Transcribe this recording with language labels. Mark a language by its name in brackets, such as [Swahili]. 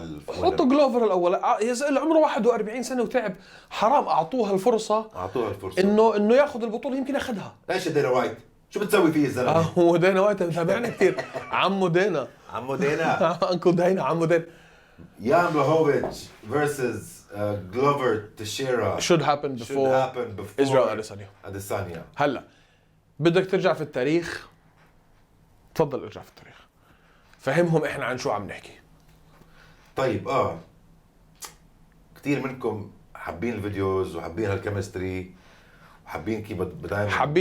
[Arabic] حطوا جلوفر الاول. يا زلمه عمره 41 سنه وتعب، حرام اعطوها الفرصه انه ياخذ البطوله. يمكن اخذها. ايش دينا وايت شو بتسوي فيه الزلمه؟ هو دينا وايت متابعنا كثير. عمو دينا انكل دينا عمو دينا. يان بلاهوفيتش versus جلوفر تشيرا [English] should happen before Israel Adesanya. [Arabic] هلا بدك ترجع في التاريخ، تفضل ارجع في التاريخ فهمهم احنا عن شو عم نحكي. طيب كثير منكم حابين الفيديوز وحابين هالكيمستري وحابين كيف دائما